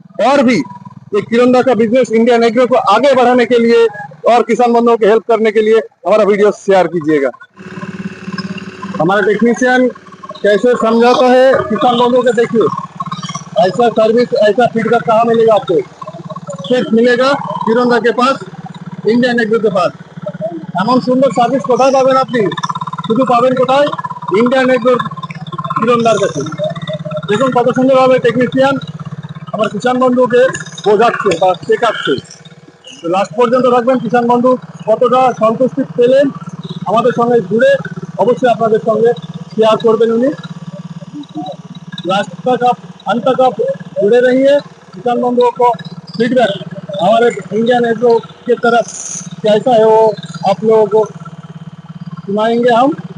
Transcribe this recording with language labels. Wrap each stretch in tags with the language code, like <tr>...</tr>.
<hi>और भी ये किरंदा का बिजनेस इंडियन एग्रो को आगे बढ़ाने के लिए और किसान बंधुओं को हेल्प करने के लिए हमारा वीडियो शेयर कीजिएगा। हमारा टेक्नीशियन कैसे समझाता है किसान बंधुओं को, देखिए ऐसा सर्विस, ऐसा फीडबैक कहाँ मिलेगा आपको? सिर्फ मिलेगा किरंदा के पास, इंडियन एग्रो के पास।</hi> <bn>এমন সুন্দর সার্ভিস কোথায় পাবেন আপনি? শুধু পাবেন কোথায়? ইন্ডিয়ান এগ্রোর কিরণদার কাছে। দেখুন কত সুন্দরভাবে টেকনিশিয়ান আমার কিষান বন্ধুকে বোঝাচ্ছে বা শেখাচ্ছে। লাস্ট পর্যন্ত থাকবেন। কিষান বন্ধু কতটা সন্তুষ্টি পেলেন আমাদের সঙ্গে जुड़े অবশ্যই আপনাদের সঙ্গে শেয়ার করবেন উনি।</bn> <hi>लास्ट तक आप अंत तक आप जुड़े रहिए। किसान बंधुओं को फीडबैक हमारे इंडियन एग्रो की तरफ कैसा है वो आप लोगों को सुनाएंगे हम।</hi>